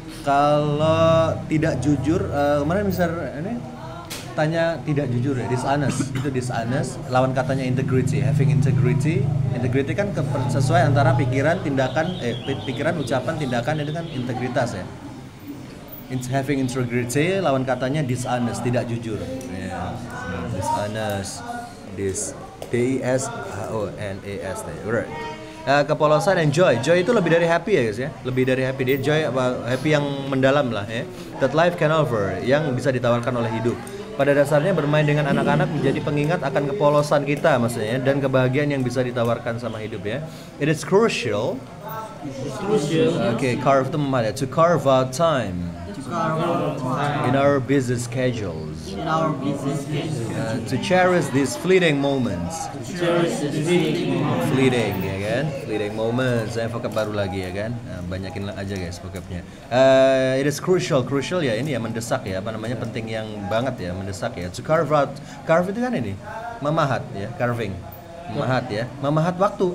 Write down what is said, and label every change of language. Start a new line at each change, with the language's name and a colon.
Indonesian: Kalau tidak jujur, kemarin bisa ini tanya tidak jujur ya, dishonest. Itu dishonest, lawan katanya integrity, having integrity. Integrity kan sesuai antara pikiran, tindakan, pikiran, ucapan, tindakan, itu kan integritas ya. Having integrity, lawan katanya dishonest, tidak jujur. Yeah.
English: Dishonest, D-I-S-H-O-N-E-S-T. Right.
Indonesian: Kepolosan and joy. Joy itu lebih dari happy ya guys ya. Lebih dari happy, dia joy happy yang mendalam lah ya.
English: That life can offer,
Indonesian: yang bisa ditawarkan oleh hidup. Pada dasarnya bermain dengan anak-anak menjadi pengingat akan kepolosan kita maksudnya, dan kebahagiaan yang bisa ditawarkan sama hidup ya.
English: It is crucial Okay, carve
Indonesian: itu memahat ya.
English: To carve out time To carve out time in our busy schedules. in our busy schedule. To cherish these fleeting moments. Cherish the fleeting moments. Fleeting ya kan, fleeting moments.
Indonesian: Saya vocab baru lagi ya kan. Nah, banyakin aja guys vocabnya.
English: It is crucial
Indonesian: ya ini ya, mendesak ya, apa namanya, penting yang banget ya, mendesak ya. To carve out, carve itu kan ini memahat ya, carving. Memahat ya, memahat waktu.